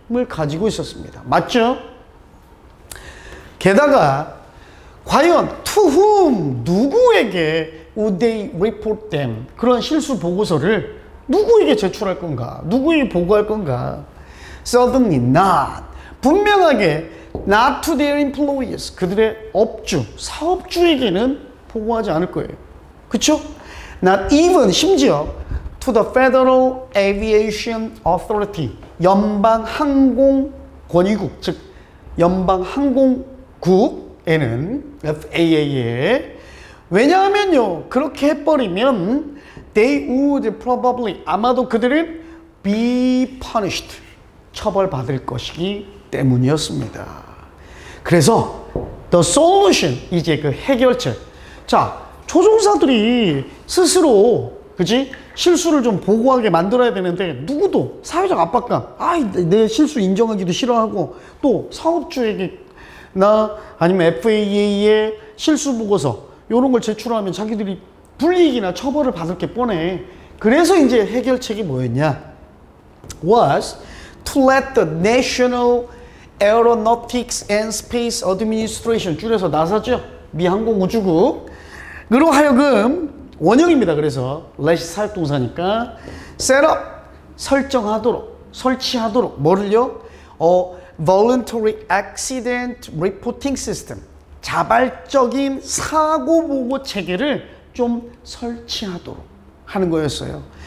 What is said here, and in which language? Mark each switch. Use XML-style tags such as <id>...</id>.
<ko>을 가지고 있었습니다. 맞죠? 게다가 과연</ko> <en>to whom,</en> <ko>누구에게</ko> <en>would they report them,</en> <ko>그런 실수 보고서를 누구에게 제출할 건가? 누구에게 보고할 건가?</ko> <en>Certainly not,</en> <ko>분명하게</ko> <en>not to their employees,</en> <ko>그들의 업주, 사업주에게는 보고하지 않을 거예요. 그쵸?</ko> <en>Not even,</en> <ko>심지어</ko> <en>to the Federal Aviation Authority,</en> <ko>연방항공권의국, 즉 연방항공국에는 FAA에. 왜냐하면요, 그렇게 해버리면</ko> <en>they would probably,</en> <ko>아마도 그들은</ko> <en>be punished,</en> <ko>처벌받을 것이기 때문이었습니다. 그래서</ko> <en>the solution,</en> <ko>이제 그 해결책. 자, 조종사들이 스스로, 그지? 실수를 좀 보고하게 만들어야 되는데 누구도 사회적 압박감, 내 실수 인정하기도 싫어하고, 또 사업주에게 나 아니면 FAA의 실수 보고서 이런 걸 제출하면 자기들이 불이익이나 처벌을 받을 게 뻔해. 그래서 이제 해결책이 뭐였냐?</ko> <en>was to let the National Aeronautics and Space Administration,</en> <ko>줄여서 나사죠. 미 항공우주국으로 하여금, 원형입니다. 그래서 let이 사역동사니까</ko> <en>set up,</en> <ko>설치하도록 뭐를요? Voluntary Accident Reporting System, 자발적인 사고 보고 체계를 좀 설치하도록 하는 거였어요.</ko>